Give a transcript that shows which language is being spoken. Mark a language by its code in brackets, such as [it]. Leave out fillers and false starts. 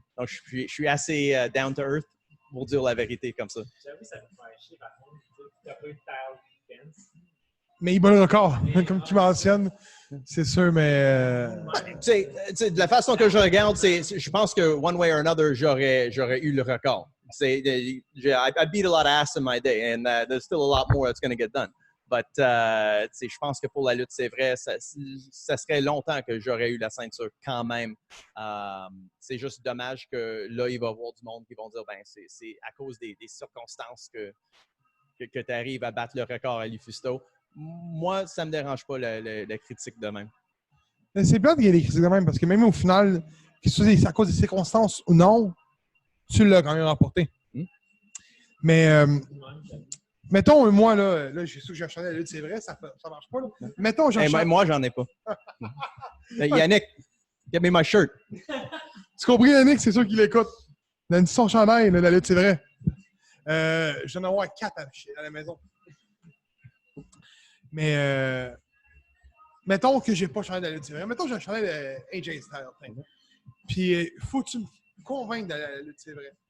[fr] Donc, je suis assez [en] down to earth [fr] pour dire la vérité comme ça. J'avoue, ça me fait chier par contre. Tu n'as pas eu de title defense. Mais il bat le record, comme tu mentionnes. C'est sûr, mais... Tu sais, de la façon que je regarde, je pense que [en] one way or another, [fr] j'aurais eu le record. [en] I beat a lot of ass in my day, and there's still a lot more that's going to get done. [fr] But je pense que pour la lutte, c'est vrai, ça serait longtemps que j'aurais eu la ceinture quand même. C'est juste dommage que là, il va y avoir du monde qui vont dire ben c'est à cause des circonstances que tu arrives à battre le record à Lufisto. Moi, ça ne me dérange pas la critique de même. C'est plate qu'il y ait des critiques de même, parce que même au final, que ce soit à cause des circonstances ou non, tu l'as quand même remporté. Mais, mettons, moi, là j'ai acheté la lutte, c'est vrai, ça marche pas. Là. Mettons, moi, j'en ai pas. [en] Yannick, give me my shirt. [fr] Tu comprends, Yannick? C'est sûr qu'il écoute. Donne son chandail, la lutte, c'est vrai. Je viens d'en avoir 4 à la maison. Mais, mettons que j'ai pas changé de la lutte, c'est vrai. Mettons que j'ai changé de AJ Styles. Puis, faut que tu me convainques de la lutte, c'est vrai.